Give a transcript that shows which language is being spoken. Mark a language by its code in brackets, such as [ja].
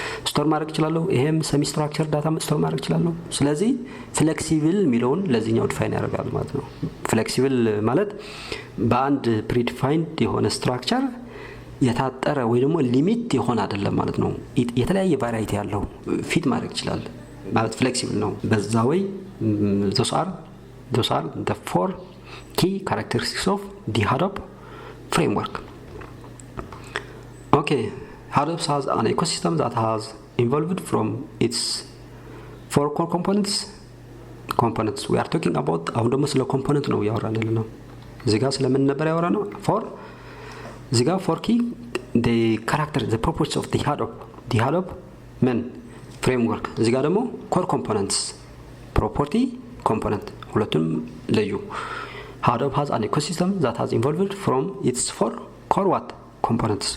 [am] ስቶር ማድረግ ይችላል። ይሄም semi structured data ስቶር ማድረግ ይችላል። ስለዚህ ፍሌክሲብል የሚለውን ለዚህኛው ዲፋይን ያደርጋል ማለት ነው። ፍሌክሲብል ማለት በአንድ predefined የሆነ ስትራክቸር የታጠረ ወይ ደግሞ ሊሚት የሆነ አይደለም ማለት ነው። የተለያየ ቫራይቲ ያለው ፊት ማድረግ ይችላል ማለት ፍሌክሲብል ነው። በዛ ወይ [en] those are the four key characteristics of the Hadoop framework. Okay, Hadoop has an ecosystem that has evolved from its four core components. We are talking about [am] አሁን ደግሞ ስለ ኮምፖነንት ነው ያወራን ያለነው። እዚህ ጋር ስለምን ነበር ያወራነው? እዚህ ጋር [en] four key the character the properties of the Hadoop [am] ምን [en] framework። [am] እዚህ ጋር ደግሞ [en] core components property component [am] ሁለቱም ለዩ። [en] Hadoop has an ecosystem that has evolved from its four core what components.